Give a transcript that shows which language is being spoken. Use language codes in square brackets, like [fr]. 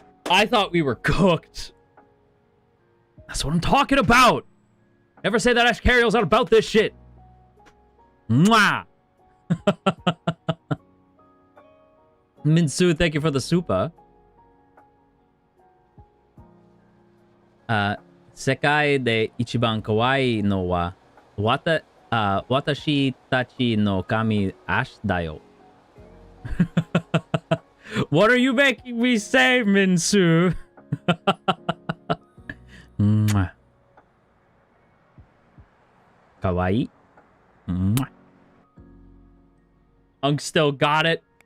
[en] I thought we were cooked. That's what I'm talking about. Never say that Ashkariel's not about this shit. Mwah! Minsu, thank you for the super. [ja] 世界で一番可愛いのは私たちの神アシだよ。 [en] What are you making me say, Minsu? Kawaii. Unk still got it.